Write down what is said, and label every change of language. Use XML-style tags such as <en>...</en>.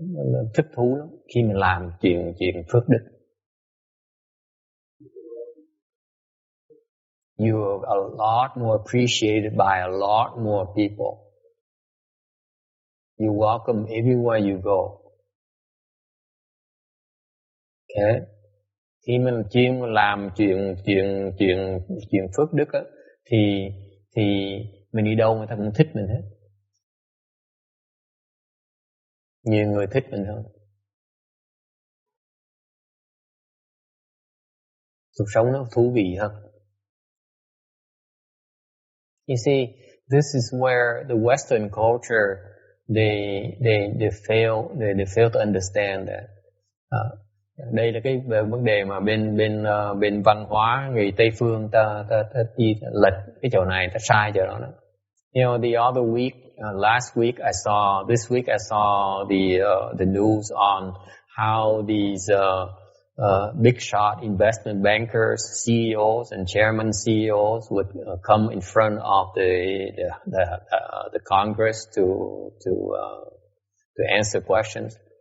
<vi>Nó thích thú lắm khi mình làm chuyện phước đức.</vi> <en>You're a lot more appreciated by a lot more people. You're welcome everywhere you go. Okay.</en> <vi>Khi mình chuyên làm chuyện phước đức á, thì mình đi đâu người ta cũng thích mình hết. Nhiều người thích mình hơn. Cuộc sống nó thú vị hơn.</vi> <en>You see, this is where the Western culture they fail to understand that.</en> <vi>Đây là cái vấn đề mà bên văn hóa người Tây phương ta đi lệch cái chỗ này, ta sai chỗ đó.</vi> <en>You know, the other week, last week this week I saw the news on how these big shot investment bankers, CEOs and chairman CEOs would come in front of the Congress to answer questions.</en>